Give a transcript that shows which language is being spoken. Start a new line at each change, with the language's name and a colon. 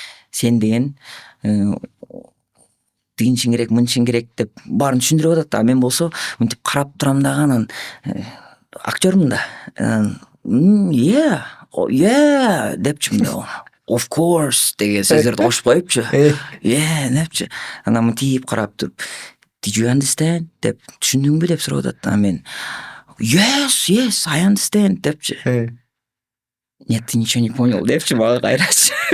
Kyrgyz: Сен деген тигинчиң керек, мынчиң керек деп баарын түшүндүрүп атат да. Мен болсо мынтип карап турам дагы, анан актёрмун да.
English: Yeah
Kyrgyz: депчи мен.
English: Of course
Kyrgyz: деген сөздөрдү кошуп коюпчу. Депчи. Анан мынтип карап туруп,
English: Did you understand?
Kyrgyz: Деп түшүндүңбү деп сурап атат да. Мен
English: Yes, I understand
Kyrgyz: депчи.
Russian: Нет, ты ничего не понял
Kyrgyz: депчи мага кайрачы.